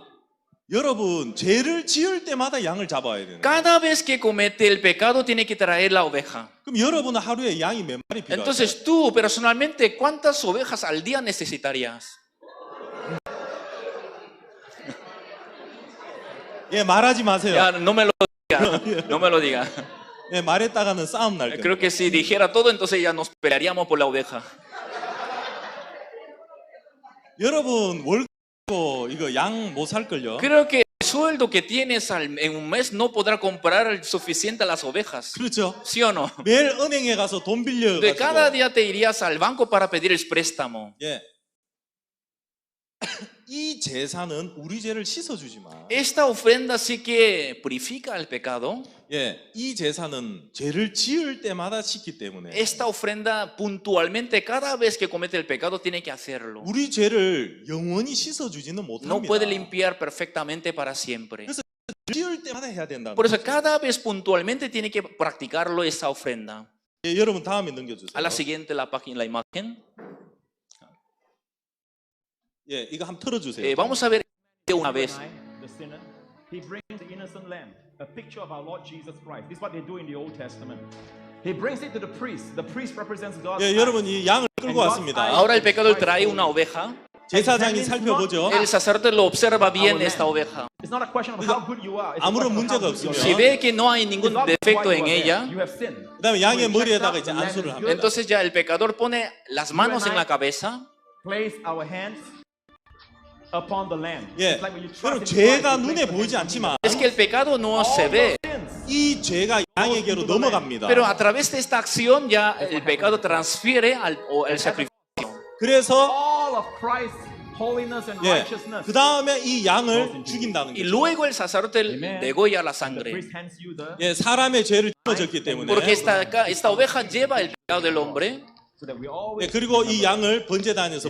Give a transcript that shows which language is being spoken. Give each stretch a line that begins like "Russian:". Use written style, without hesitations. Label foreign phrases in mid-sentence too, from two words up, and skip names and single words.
Korean: 자, 여러분 죄를 지을 때마다 양을 잡아야 되는 거예요.
Spanish: Cada vez que comete el pecado tiene que traer la oveja.
Korean: 그럼 여러분은 하루에 양이 몇 마리 필요하세요?
Spanish: Entonces tú personalmente, ¿cuántas ovejas al día necesitarías?
Korean: 예, 말하지 마세요.
Spanish: Ya, no me lo diga, no me lo diga.
Korean: 예, 말했다가는 싸움 날
Spanish: Creo
Korean: 겁니다.
Spanish: que si dijera todo, entonces ya nos pelearíamos por la oveja.
Korean: 여러분 월급 이거 양 못 살걸요?
Spanish: Creo que el sueldo que tienes en un mes no podrá comprar suficiente a las ovejas.
Korean: 그렇죠.
Spanish: ¿Sí o no?
Korean: 매일 은행에 가서 돈 빌려
Spanish: De cada
Korean: 가지고
Spanish: día te irías al banco para pedir el préstamo.
Korean: 예. 이 제사는 우리 죄를 씻어 주지만
Spanish: Esta ofrenda sí que purifica el pecado.
Korean: 예, 이 제사는 죄를 지을 때마다 씻기 때문에
Spanish: Esta ofrenda puntualmente cada vez que comete el pecado tiene que hacerlo.
Korean: 우리 죄를 영원히 씻어 주지는
Spanish: No
Korean: 못합니다.
Spanish: puede limpiar perfectamente para siempre.
Korean: 지을 때마다 해야 된다는
Spanish: Por eso
Korean: 거죠.
Spanish: cada vez puntualmente tiene que practicarlo esa ofrenda.
Korean: 예, 여러분 다음에 넘겨 주세요.
Spanish: A la siguiente la página, la imagen.
Korean: 예, 이거 한번 틀어 주세요.
Spanish: Vamos a ver una vez.
English: The sinner, he brings the innocent lamb, a picture of our Lord Jesus Christ. This is what they do in the Old Testament. He brings it to the priest. The priest represents God's
Korean: 예,
English: eyes.
Korean: 여러분 이 양을 끌고 왔습니다.
Spanish: Ahora el pecador trae una oveja.
Korean: 제사장이 살펴보죠.
Spanish: El sacerdote lo observa bien esta oveja.
English: It's not a question of how good you are. It's a
Korean: 아무런
English: question of
Korean: 문제가
English: how good you
Korean: 없으면
Spanish: Si
English: are.
Spanish: ve que no hay ningún
English: It's not
Spanish: defecto
English: why
Spanish: en
English: you are
Spanish: ella,
English: there. You have sinned.
Korean: 그다음에 양의
English: So he
Korean: 머리에다가
English: checks
Korean: 이제
English: out, the
Korean: 안수를
English: lamb is
Korean: 합니다.
English: good.
Spanish: entonces ya el pecador pone las manos en la cabeza.
English: Place our hands upon the lamb.
Korean: 예,
English: It's like when you trust
Korean: 여러분
English: in
Korean: 죄가
English: Christ, you
Korean: 눈에
English: place your
Korean: 보이지
English: hands on
Korean: 않지만
Spanish: Es que el pecado no
English: All
Spanish: se ve,
English: your sins.
Korean: 이 죄가 양에게로 넘어갑니다.
Spanish: pero a través de esta acción ya el pecado transfiere al sacrificio.
Korean: 그래서
English: All of Christ's holiness and
Korean: 예,
English: righteousness.
Korean: 그 다음에 이 양을 죽인다는
Spanish: Y
Korean: 거죠.
Spanish: luego el sacerdote degolla la
English: The
Spanish: sangre.
English: priest hands you the
Korean: 예, 사람의 죄를 짊어졌기 때문에
Spanish: Porque esta oveja lleva el pecado del hombre
English: so that we
Korean: 예,
English: always
Korean: 그리고 이 양을 번제단에서